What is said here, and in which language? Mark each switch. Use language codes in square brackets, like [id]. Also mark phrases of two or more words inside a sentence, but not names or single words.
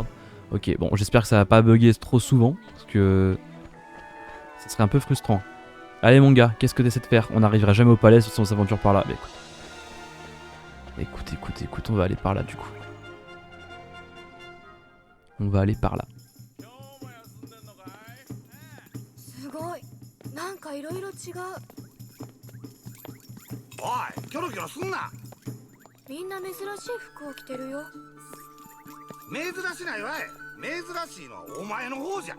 [fr] Ok, bon, j'espère que ça va pas bugger trop souvent. Parce que ça serait un peu frustrant. Allez, mon gars, qu'est-ce que t'essaies de faire? On n'arrivera jamais au palais si on s'aventure par là. Mais écoute, on va aller par là du coup. On va aller par là. [ja] おい、キョロキョロすんな。みんな珍しい服を着てるよ。珍しないわい。珍しいのはお前の方じゃ。